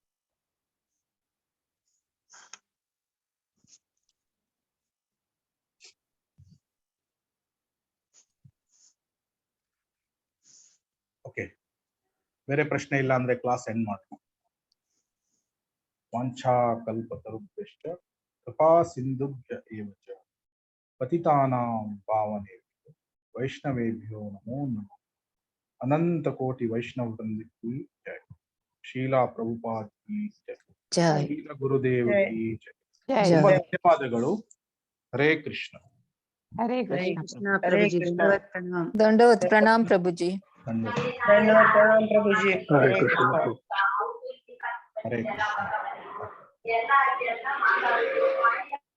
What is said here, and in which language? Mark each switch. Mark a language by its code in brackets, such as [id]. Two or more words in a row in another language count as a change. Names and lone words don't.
[kn] ಓಕೆ, ಬೇರೆ ಪ್ರಶ್ನೆ ಇಲ್ಲ ಅಂದ್ರೆ [en] class end [kn] ಮಾಡೋಣ. [sa] ವಾಂಛಾ ಕಲ್ಪತರುಭ್ಯಶ್ಚ ಕೃಪಾ ಸಿಂಧುಭ್ಯ ಏವ ಚ ಪತಿತಾನಾಂ ಪಾವನೇಭ್ಯೋ ವೈಷ್ಣವೇಭ್ಯೋ ನಮೋ ನಮಃ. [kn] ಅನಂತ ಕೋಟಿ ವೈಷ್ಣವ ವೃಂದಕ್ಕೆ ಜಯ. [hi] शीला प्रभुपाद की जय. ಜೈ शील गुरुदेव की जय. ಜೈ [kn] ತುಂಬಾ [hi] ಜೈ. [kn] ಧನ್ಯವಾದಗಳು. ಹರೇ ಕೃಷ್ಣ. ಹರೇ ಹರೇ ಕೃಷ್ಣ. ಕೃಷ್ಣ ಪ್ರಭುಜಿ, ಧನ್ಯವಾದ ಪ್ರಣಾಮ. [hi] दंडवत प्रणाम प्रभुजी. [kn] ಧನ್ಯವಾದ. [hi] धन्यवाद प्रणाम प्रभु जी। [kn] ಹರೇ [hi] हरे [kn] ಕೃಷ್ಣ. [hi] कृष्ण। [kn] ಹರೇ ಕೃಷ್ಣ.